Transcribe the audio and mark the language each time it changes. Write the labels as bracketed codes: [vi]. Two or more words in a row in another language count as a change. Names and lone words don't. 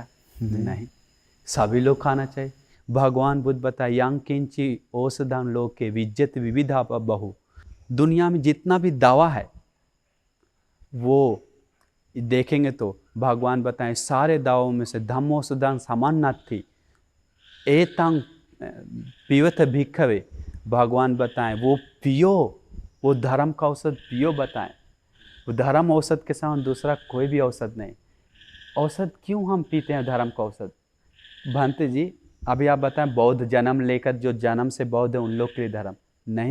[hi] नहीं, सभी लोग खाना चाहिए। भगवान बुद्ध बताए [pi] यांग किंची औषधं लोके विज्जत विविधा बहु। [hi] दुनिया में जितना भी दावा है वो देखेंगे तो भगवान बताएं सारे दावों में से [pi] धम्मोषधं समान्नाथि एतंग पीवत भिक्खवे। [hi] भगवान बताएं वो पियो, वो धर्म का औषध पियो बताएं। वो धर्म औषध के समान दूसरा कोई भी औषध नहीं। औषध क्यों हम पीते हैं धर्म का औषध? भंते जी अभी आप बताएं बौद्ध जन्म लेकर जो जन्म से बौद्ध है उन लोग के लिए धर्म नहीं।